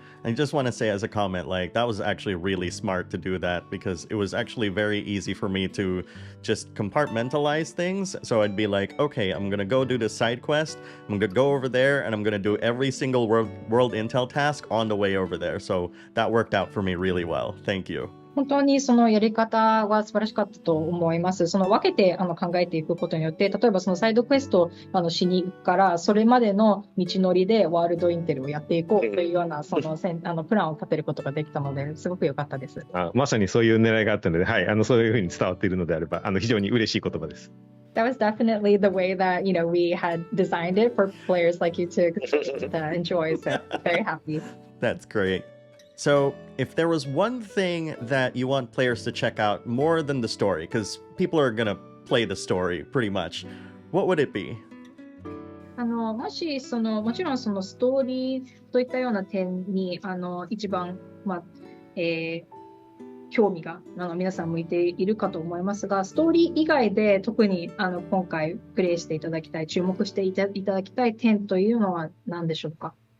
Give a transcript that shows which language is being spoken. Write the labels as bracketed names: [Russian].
[English] I just want to say as a comment, like that was actually really smart to do that, because it was actually very easy for me to just compartmentalize things. So I'd be like, okay, I'm going to go do the side quest. I'm going to go over there and I'm going to do every single world intel task on the way over there. So that worked out for me really well. Thank you. [Japanese] 本当にそのやり方が素晴らしかったと思います。その分けて考えていくことによって、例えばそのサイドクエストをしに行くから、それまでの道のりでワールドインテルをやっていこうというようなそのプランを立てることができたので、すごく良かったです。まさにそういう狙いがあったので、はい、そういうふうに伝わっているのであれば、非常に嬉しい言葉です。 [English] That was definitely the way that we had designed it for players like you to enjoy. So very happy. That's great. So, if there was one thing that you want players to check out more than the story, because people are going to play the story pretty much, what would it be? [Japanese] もしもちろんそのストーリーといったような点に一番、興味が皆さん向いているかと思いますが、ストーリー以外で特に今回プレイしていただきたい、注目していただきたい点というのは何でしょうか？